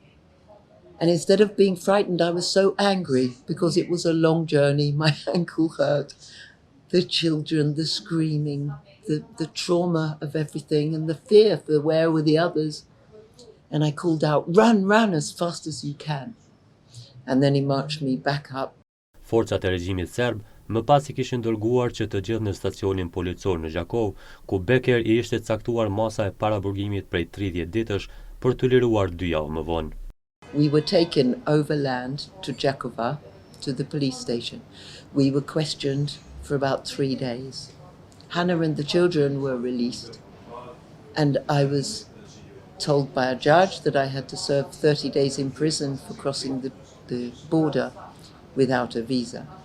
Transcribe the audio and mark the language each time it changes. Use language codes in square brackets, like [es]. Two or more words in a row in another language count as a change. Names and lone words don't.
[en] And instead of being frightened, I was so angry because it was a long journey. My ankle hurt. The children, the screaming, the trauma of everything and the fear for where were the others. And I called out, run, run as fast as you can. And then he marched me back up. [sq] Forcat e regjimit serb më pas I kishin dërguar që të gjithë në stacionin policor në Gjakov, ku Becker I ishte caktuar masa e paraburgimit prej 30 ditësh për të liruar 2 javë më vonë. [en] We were taken overland to Jakova, to the police station. We were questioned for about 3 days. Hannah and the children were released, and I was told by a judge that I had to serve 30 days in prison for crossing the border without a visa.